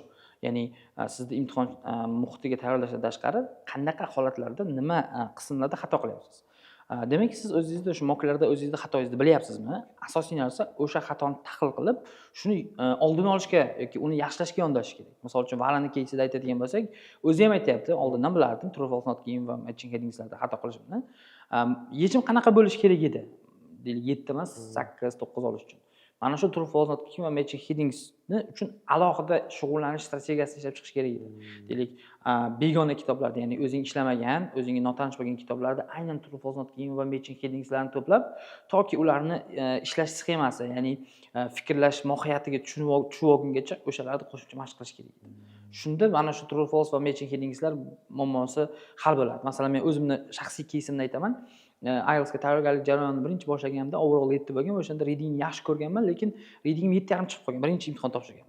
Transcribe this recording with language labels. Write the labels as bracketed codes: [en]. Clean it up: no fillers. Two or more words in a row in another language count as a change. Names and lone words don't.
[uz] Ya'ni sizni imtihon muhitiga tayyorlashdan tashqari qanaqa holatlarda nima qismlarda xato qilyapsiz. Demak, siz o'zingizda shu mocklarda o'zingizni xatoingizni bilyapsizmi? Asosiy narsa o'sha xatoni tahlil qilib, shuni oldini olishga yoki uni yaxshilashga yondashish kerak. Misol uchun, Valani keysida aytadigan bo'lsak, o'zi ham aytayapti, oldindan bilardim, [en] true false not [uz] keyin va [en] matching headingslarda [uz] xato qilishimni. Yechim qanaqa bo'lishi kerak edi? Deylik 7 emas, 8, 9 olish uchun. Mana shu [en] true false not [uz] keyin va [en] matching headingsni [uz] uchun alohida shug'ullanish strategiyasini ishlab chiqish kerak edi. Deylik, begona kitoblarda, ya'ni o'zing ishlamagan, o'zingga notanish bo'lgan kitoblarda aynan [en] true false not [uz] keyin va [en] matching headingslarni [uz] to'plab, toki ularni ishlash sxemasi, ya'ni fikrlash mohiyatiga tushunib olgungacha o'shalarni qo'shimcha mashq qilish kerak edi. Shunda mana shu [en] true false [uz] va [en] matching headingslar [uz] muammosi hal bo'ladi. Masalan, men o'zimni shaxsiy кейsimni aytaman. IELTSga tayyorgarlik jarayonini birinchi boshlaganimda overall 7 bo'lgan, o'shanda readingni yaxshi ko'rganman, lekin readingim 7,5 chiqib qolgan. Birinchi imtihon topshirganman.